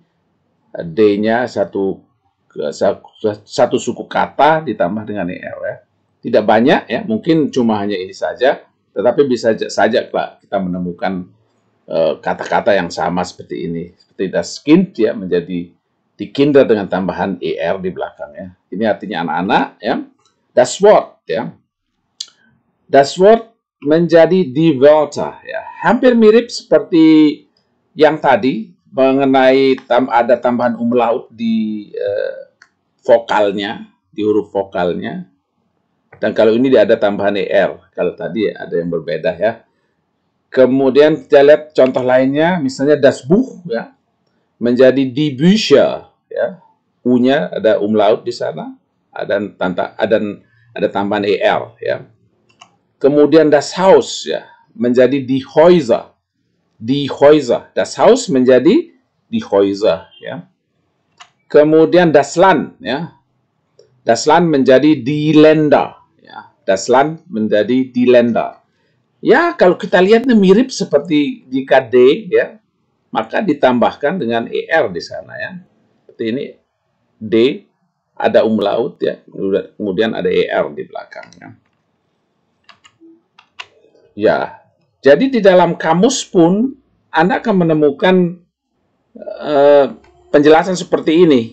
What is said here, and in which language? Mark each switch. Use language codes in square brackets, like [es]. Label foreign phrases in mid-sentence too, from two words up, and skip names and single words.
[id] D-nya satu suku kata ditambah dengan ER, ya. Tidak banyak, ya. Mungkin cuma hanya ini saja. Tetapi bisa saja Pak, kita menemukan kata-kata yang sama seperti ini. [de] Seperti das Kind, [id] ya, menjadi [de] die Kinder [id] dengan tambahan ER di belakang, ya. Ini artinya anak-anak, ya. [de] Das Wort, ya. Das Wort menjadi die Wörter, [id] ya. Hampir mirip seperti yang tadi mengenai ada tambahan umlaut di vokalnya, di huruf vokalnya. Dan kalau ini ada tambahan ER, kalau tadi ada yang berbeda, ya. Kemudian kita lihat contoh lainnya, misalnya [de] das Buch, [id] ya, menjadi [de] die Bücher, [id] ya. U-nya ada umlaut di sana, ada tambahan ER, ya. [de] Kemudian das Haus, [id] ya, menjadi [de] die Häuser, das Haus menjadi die Häuser, [id] ya. [de] Kemudian das Land, ya, das Land menjadi die Länder. Das Land menjadi die Länder. [id] Ya, kalau kita lihatnya mirip seperti jika D, ya, maka ditambahkan dengan ER di sana, ya. Seperti ini, D, ada umlaut, ya, kemudian ada ER di belakangnya. Ya, jadi di dalam kamus pun Anda akan menemukan penjelasan seperti ini.